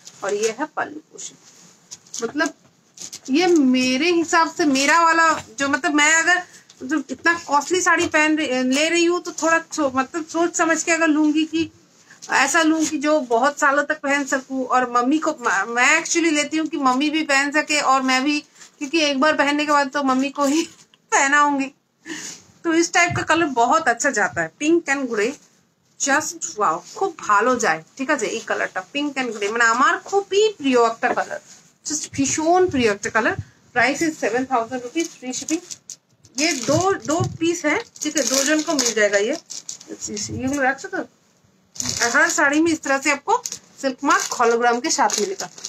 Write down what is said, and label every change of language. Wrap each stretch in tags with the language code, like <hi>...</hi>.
<hi>और ये है पल्लू पोर्शन। मतलब ये मेरे हिसाब से मेरा वाला जो, मतलब मैं अगर जो इतना कॉस्टली साड़ी ले रही हूँ तो थोड़ा मतलब सोच समझ के अगर लूंगी कि ऐसा लूं कि जो बहुत सालों तक पहन सकूं, और मम्मी को, मैं एक्चुअली लेती हूँ कि मम्मी भी पहन सके और मैं भी, क्योंकि एक बार पहनने के बाद तो मम्मी को ही पहनाऊंगी। तो इस टाइप का कलर बहुत अच्छा जाता है, pink and grey.</hi> <bn>Just wow, খুব ভালো যায়। ঠিক আছে, এই কালারটা পিঙ্ক এন্ড গ্রে মানে আমার খুবই প্রিয় একটা কালার, জাস্ট ভীষণ প্রিয় একটা colour.</bn> <hi>Price is 7,000 rupees, free shipping. ये दो पीस है, ठीक है, 2 जन को मिल जाएगा ये रख सकते। हर साड़ी में इस तरह से आपको सिल्क मार्क हॉलोग्राम के साथ मिलेगा।</hi>